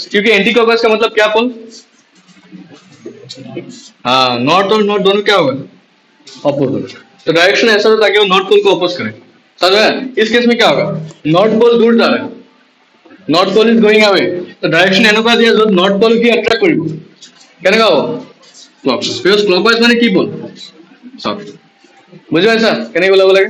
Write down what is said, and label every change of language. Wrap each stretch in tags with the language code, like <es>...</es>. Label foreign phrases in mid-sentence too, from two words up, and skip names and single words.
<hi>क्योंकि</hi> <en>anti clockwise</en> <hi>का मतलब क्या पोल? हाँ, नॉर्थ और नॉर्थ दोनों क्या होगा? अपोज होगा। तो डायरेक्शन ऐसा हो ताकि वो</hi> <en>north pole</en> <hi>को अपोज करे। समझ में? इस केस में क्या होगा?</hi> <en>north pole</en> <hi>दूर जा रहा है,</hi> <en>north pole is going away,</en> <hi>तो डायरेक्शन</hi> <as>এনেকুৱা দিয়া য'ত নৰ্থ পোল কি অ্যাট্রাক্ট কৰিব। কেনেকুৱা হ'ব? ক্লকৱাইজ।</as> <en>because clockwise</en> <as>মানে কি বল? চাওক, বুজি পাইছা কেনেকৈ ওলাব লাগে?</as>